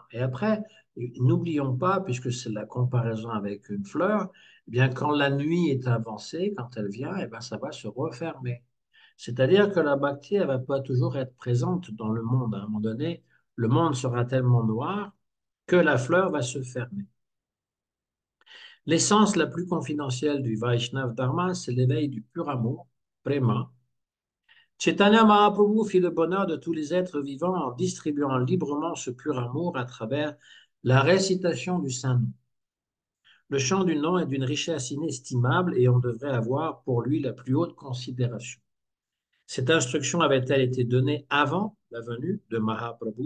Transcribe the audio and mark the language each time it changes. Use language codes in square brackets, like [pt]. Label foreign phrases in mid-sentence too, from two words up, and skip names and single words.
[fr] Et après, n'oublions pas, puisque c'est la comparaison avec une fleur, eh bien quand la nuit est avancée, quand elle vient, eh bien, ça va se refermer. C'est-à-dire que la bhakti, elle va pas toujours être présente dans le monde. À un moment donné, le monde sera tellement noir que la fleur va se fermer. L'essence la plus confidentielle du Vaishnav Dharma, c'est l'éveil du pur amour, prema. Chaitanya Mahaprabhu fit le bonheur de tous les êtres vivants en distribuant librement ce pur amour à travers la récitation du Saint-Nom. Le chant du nom est d'une richesse inestimable et on devrait avoir pour lui la plus haute considération. Cette instruction avait-elle été donnée avant la venue de Mahaprabhu?